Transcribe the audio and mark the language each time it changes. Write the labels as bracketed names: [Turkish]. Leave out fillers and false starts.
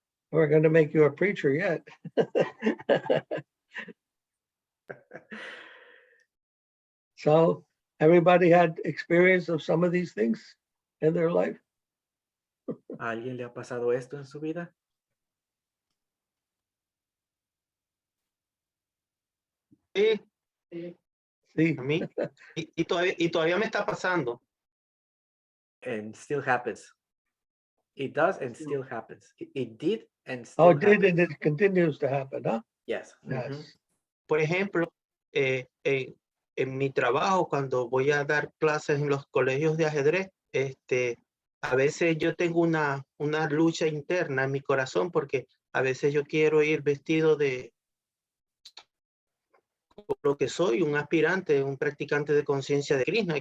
[English] We're going to make you a preacher yet. So everybody had experience of some of these things in their life? [Spanish] ¿A alguien le ha pasado esto en su vida? Sí, Sí. a mí. Y todavía me está pasando. [English] And still happens. It does and still happens. It did and still Oh, it did, happens. and it continues to happen, huh? Yes. Yes. [Spanish] Por ejemplo, en mi trabajo, cuando voy a dar clases en los colegios de ajedrez, a veces yo tengo una lucha interna en mi corazón porque a veces yo quiero ir vestido de lo que soy, un aspirante, un practicante de conciencia de Krishna.